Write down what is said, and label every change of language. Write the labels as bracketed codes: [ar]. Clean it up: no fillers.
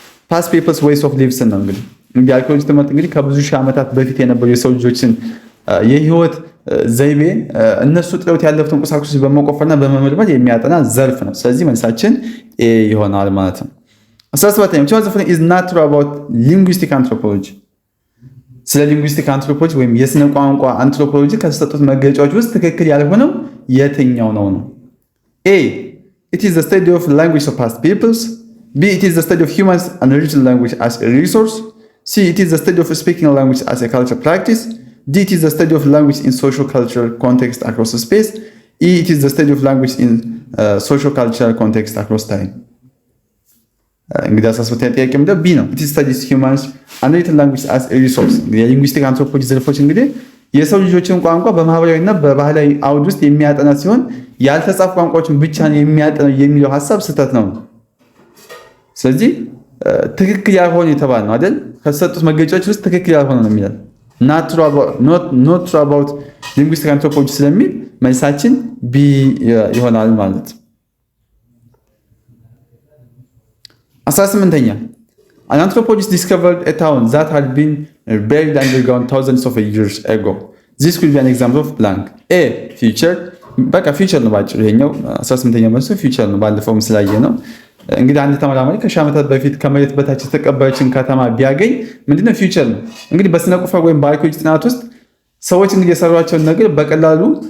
[en] ፓስት ፒፕልስ ዌይስ ኦፍ ሊቭስ [am] ነው። እንግዲህ አርኪኦሎጂ ትምህርት እንግዲህ ከብዙ ሺህ ዓመታት በፊት የነበሩ የሰው ልጆችን የህይወት ዘይቤ እነሱ ጥለውት ያለፉትን ቁሳቁሶች በመቆፈርና በመመርመር የሚያጠና ዘርፍ ነው። ስለዚህ መልሳችን ኤ ይሆናል ማለት ነው። 17ኛ [en] is not true about linguistic anthropology። [am] ስለ ሊንጉስቲክ አንትሮፖሎጂ ወይም የስነ ቋንቋ አንትሮፖሎጂ ከተሰጡት መገለጫዎች ውስጥ ትክክል ያልሆነው የትኛው ነው? [en] ኤ it is the study of language of past peoples፣ B it is the study of humans and written language as a resource፣ C it is the study of speaking language as a culture practice፣ D it is the study of language in social cultural context across space፣ E it is the study of language in social cultural context across time። [am] እንግዲህ 18ኛ ጥያቄ ምንድነው? ቢ ነው [en] it is studies humans and written language as a resource። [am] የሊንጉስቲክ አንትሮፖሎጂ ዘርፎች እንግዲህ የሰው ልጆችን ቋንቋ በማህበራዊና በባህላዊ አውድ ውስጥ የሚያጠና ሲሆን ያልተጻፉ ቋንቋዎችን ብቻ ነው የሚያጠናው የሚለው ሐሳብ ስህተት ነው። ስለዚህ ትክክል ያልሆነ የተባለ ነው አይደል? ከተሰጡት መገለጫዎች ውስጥ ትክክል ያልሆነ ነው የሚለው [en] not true about linguistic anthropology [am] ስለሚል መልሳችን ቢ ይሆናል ማለት። [en] 18ኛ an anthropologist discovered a town that had been buried underground thousands of years ago. This could be an example of blank. [am] A future በቃ ፊውቸር ነው ባጭሩ። ይሄኛው 18ኛ መልሱ ፊውቸር ነው። ባለፈው ስላየ ነው። እንግዲህ አንድ ተመራማሪ ከሺህ ዓመታት በፊት ከመሬት በታች የተቀበረችን ከተማ ቢያገኝ ምንድነው ፊውቸር ነው። እንግዲህ በስነ ቁፋሮ ወይም በአርኪኦሎጂ ጥናት ውስጥ ሰዎች እንግዲህ የሰሯቸውን ነገር በቀላሉ